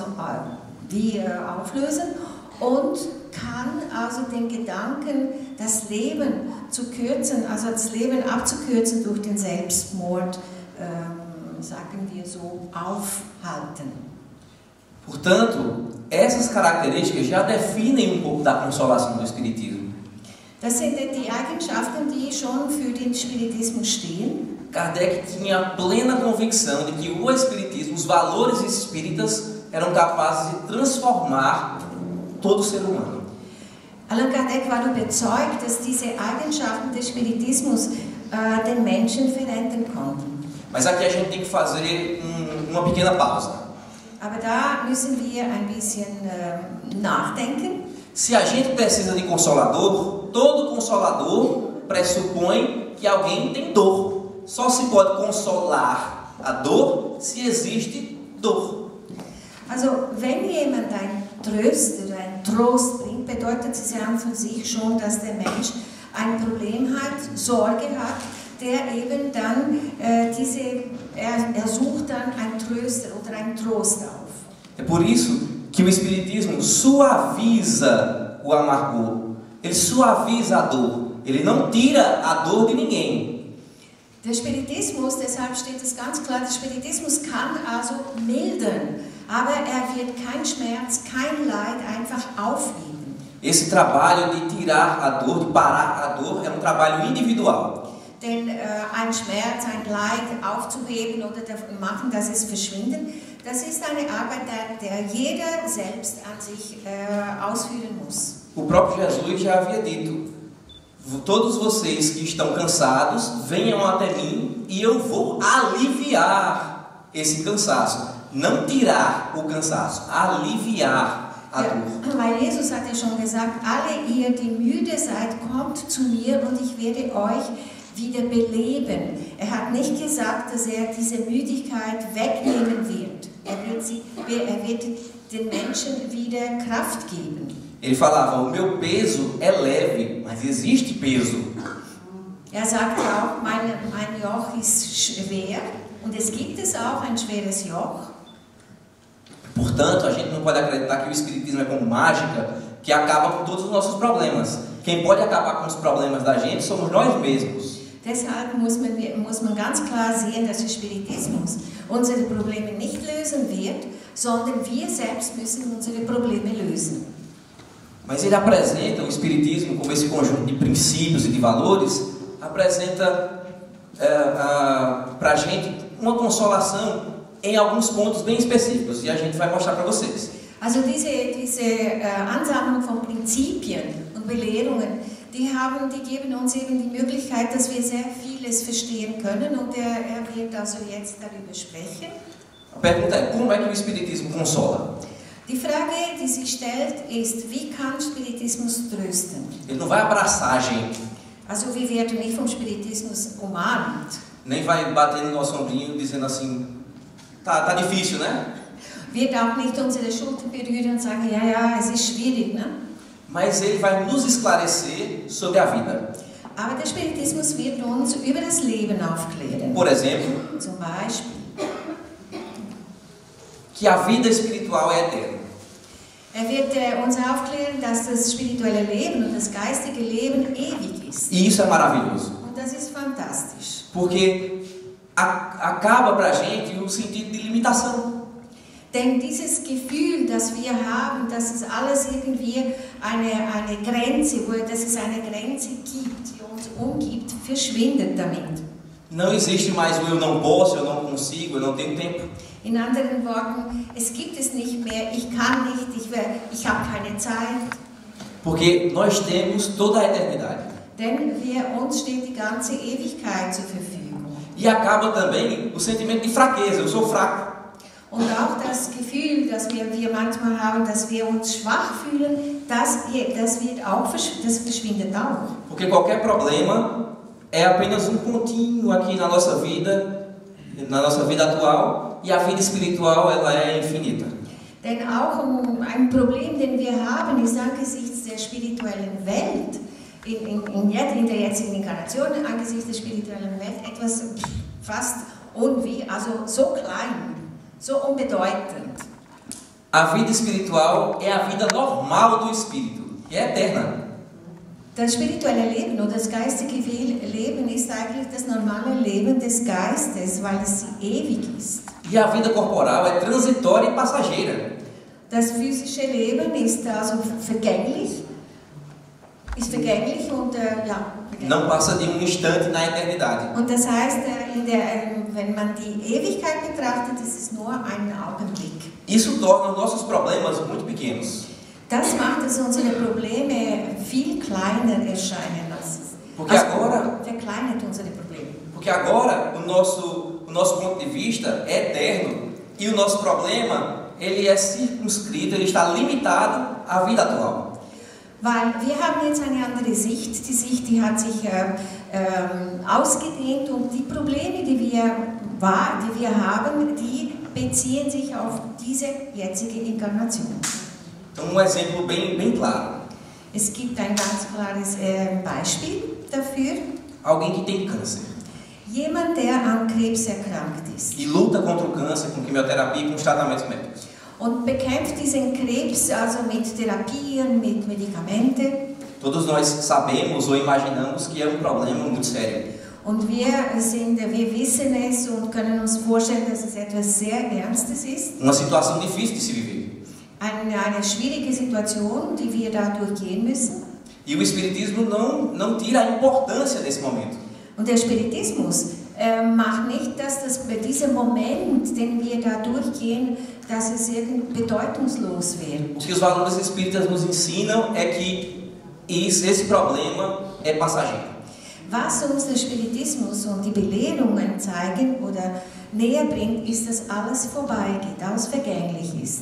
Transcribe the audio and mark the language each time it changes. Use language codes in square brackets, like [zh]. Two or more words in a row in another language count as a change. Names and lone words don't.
[de] auflösen und kann also den Gedanken, das Leben zu kürzen, also das Leben abzukürzen durch den Selbstmord, sagen wir so, aufhalten. [pt] Portanto, essas características já definem um pouco da consolação do Espiritismo. [de] Das sind die Eigenschaften, die schon für den Spiritismus stehen. [pt] Kardec tinha plena convicção de que o Espiritismo, os valores espíritas, eram capazes de transformar todo ser humano. [de] Allan Kardec war überzeugt, dass diese Eigenschaften des Spiritismus den Menschen verändern konnten. [pt] Mas aqui a gente tem que fazer uma pequena pausa. [de] Aber da müssen wir ein bisschen nachdenken. [pt] Se a gente precisa de consolador, todo consolador pressupõe que alguém tem dor. Só se pode consolar a dor se existe dor. [de] Also, wenn jemand ein Tröster, ein Trost bringt, bedeutet es ja an für sich schon, dass der Mensch ein Problem hat, Sorge hat, der eben dann er sucht dann ein Tröster oder ein Trost auf. [pt] É por isso que o Espiritismo suaviza o amargor. Ele suaviza a dor. Ele não tira a dor de ninguém. [de] Der Spiritismus, deshalb steht es ganz klar, der Spiritismus kann also mildern, aber er wird kein Schmerz, kein Leid einfach aufheben. [pt] Esse trabalho de tirar a dor, de parar a dor, é trabalho individual. [de] Denn ein Schmerz, ein Leid aufzuheben oder machen, dass es verschwindet, das ist eine Arbeit, der jeder selbst an sich ausführen muss. [pt] O próprio Jesus já havia dito: todos vocês que estão cansados, venham até mim e eu vou aliviar esse cansaço, não tirar o cansaço, aliviar a dor. [de] Weil Jesus hat ja schon gesagt, alle ihr, die müde seid, kommt zu mir und ich werde euch wieder beleben. Er hat nicht gesagt, dass er diese Müdigkeit wegnehmen wird. Er wird den Menschen wieder Kraft geben. [pt] Ele falava, o meu peso é leve, mas existe peso. [de] Er sagte auch, mein Joch ist schwer und es gibt es auch ein schweres Joch. [pt] Portanto, a gente não pode acreditar que o Espiritismo é como mágica, que acaba com todos os nossos problemas. Quem pode acabar com os problemas da gente somos nós mesmos. [de] Deshalb muss man ganz klar sehen, dass der Spiritismus unsere Probleme nicht lösen wird, sondern wir selbst müssen unsere Probleme lösen. [pt] Mas ele apresenta o Espiritismo como esse conjunto de princípios e de valores, apresenta para a gente uma consolação em alguns pontos bem específicos, e a gente vai mostrar para vocês. [de] Also diese Ansammlung von Prinzipien und Belehrungen, die geben uns eben die Möglichkeit, dass wir sehr vieles verstehen können, und er wird also jetzt darüber sprechen. [pt] A pergunta é, como é que o Espiritismo consola? [de] Die Frage, die sich stellt, ist, wie kann Spiritismus trösten? [pt] Ele não vai abraçar a gente. [de] Also wir werden nicht vom Spiritismus umarmt. [pt] Nem vai bater no nosso ombrinho dizendo assim, tá difícil, né? [de] Wird auch nicht unsere Schulter berühren und sagen, ja, es ist schwierig, ne? [pt] Mas ele vai nos esclarecer sobre a vida. [de] Aber der Spiritismus wird uns über das Leben aufklären. [pt] Por exemplo, [de] Zum Beispiel, [pt] que a vida espiritual é eterna. [de] er wird uns aufklären, dass das spirituelle Leben und das geistige Leben ewig ist. [pt] E isso é maravilhoso. [de] Und das ist fantastisch. [pt] Porque acaba pra gente o sentido de limitação. [de] Denn dieses Gefühl, das wir haben, dass es alles irgendwie eine Grenze, dass es eine Grenze gibt, die uns umgibt, verschwindet damit. [pt] Não existe mais o eu não posso, eu não consigo, eu não tenho tempo. [de] In anderen Worten, es gibt es nicht mehr, ich kann nicht, ich habe keine Zeit. [pt] Porque nós temos toda a eternidade. [de] Denn uns steht die ganze Ewigkeit zur Verfügung. [pt] E acaba também o sentimento de fraqueza, eu sou fraco. [de] Und auch das Gefühl, das wir manchmal haben, dass wir uns schwach fühlen, das verschwindet auch. [pt] Porque qualquer problema é apenas um pontinho aqui na nossa vida atual, e a vida espiritual ela é infinita. [de] Denn auch ein Problem, den wir haben, ist angesichts der spirituellen Welt, in der jetzigen Inkarnation, angesichts der spirituellen Welt, etwas fast also so klein, so unbedeutend. [pt] A vida espiritual é a vida normal do espírito, que é eterna. [de] Das spirituelle Leben oder das geistige Leben ist eigentlich das normale Leben des Geistes, weil es ewig ist. [pt] E a vida corporal é transitória e passageira. [de] Das physische Leben ist also vergänglich und [pt] Não passa de instante na eternidade. [de] Und das heißt, wenn man die Ewigkeit betrachtet, ist es nur ein Augenblick. [pt] Isso torna os nossos problemas muito pequenos. [de] Das macht es unsere Probleme viel kleiner erscheinen lassen. [pt] Porque agora [de] verkleinert unsere Probleme. [pt] Porque agora o nosso ponto de vista é eterno e o nosso problema ele é circunscrito, ele está limitado à vida atual. [de] Weil wir haben jetzt eine andere Sicht. Die Sicht, die hat sich ausgedehnt, und die Probleme, die wir haben, die beziehen sich auf diese jetzige Inkarnation. [pt] Então exemplo bem claro. [de] Es gibt ein ganz klares Beispiel dafür. [pt] Alguém que tem câncer. [de] Jemand, der an Krebs erkrankt ist. [pt] E luta contra o câncer com quimioterapia e com os tratamentos médicos. [de] Und bekämpft diesen Krebs also mit Therapien, mit Medikamente. [pt] Todos nós sabemos ou imaginamos que é um problema muito sério. [de] Und wir wissen es und können uns vorstellen, dass es etwas sehr Ernstes ist. [pt] Uma situação difícil de se viver. [de] Eine schwierige Situation, die wir da durchgehen müssen. [pt] E o Espiritismo não tira a importância desse momento. [de] Und der Spiritismus macht nicht, dass bei diesem Moment, den wir da durchgehen, dass es irgendwie bedeutungslos wird. [pt] O que os valores espíritas nos ensinam é que esse problema é passageiro. [de] Was uns der Spiritismus und die Belehrungen zeigen oder näher bringt, ist, dass alles vorbeigeht, alles vergänglich ist.